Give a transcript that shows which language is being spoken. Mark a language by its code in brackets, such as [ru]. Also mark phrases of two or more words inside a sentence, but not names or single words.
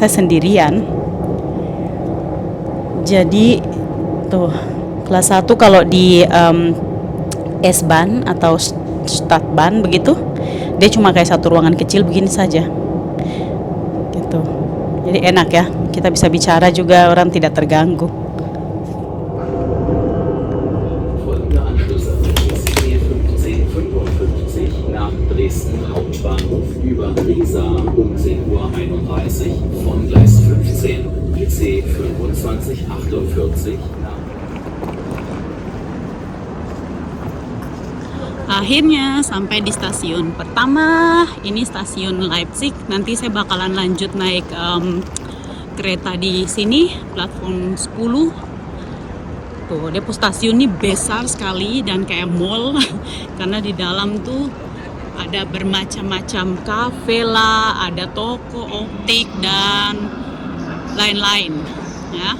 [id] Saya sendirian, jadi tuh kelas 1 kalau di S-Bahn atau Stadtbahn begitu, dia cuma kayak satu ruangan kecil begini saja gitu. Jadi enak ya, kita bisa bicara juga, orang tidak terganggu. [de] Dresden Hauptbahnhof über Riesa um 10:31 Uhr von Gleis 15 IC 2548 nach. [id] Akhirnya sampai di stasiun pertama, ini stasiun Leipzig. Nanti saya bakalan lanjut naik kereta di sini, platform 10. Tuh, depo stasiun ini besar sekali dan kayak mall karena di dalam tuh ada bermacam-macam kafe lah, ada toko optik dan lain-lain ya.